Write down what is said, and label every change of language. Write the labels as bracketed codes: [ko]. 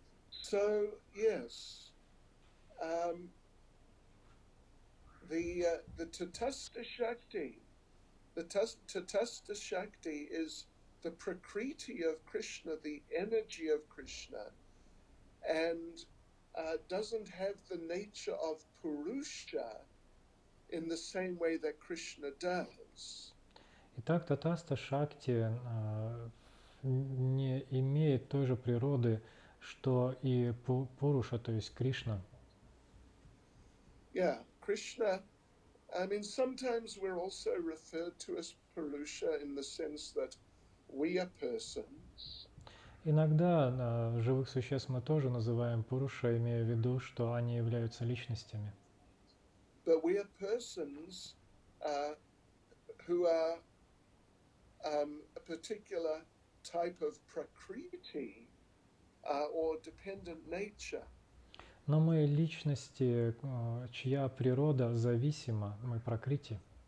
[en] So yes, the Tatastha Shakti, the Tatastha Shakti is the prakriti of Krishna, the energy of Krishna, and doesn't have the nature of Purusha in the same way that Krishna does. [ru] Итак, Татаста Шакти не имеет той же природы, что и Пуруша, то есть Кришна. [en] Yeah, Krishna, I mean, sometimes we're also referred to as Purusha in the sense that we are persons. [ru] Иногда живых существ мы тоже называем Пуруша, имея в виду, что они являются личностями. [en] But we are persons who are a particular type of prakriti or dependent nature. [ru] Но мы личности, чья природа зависима, мы пракрити.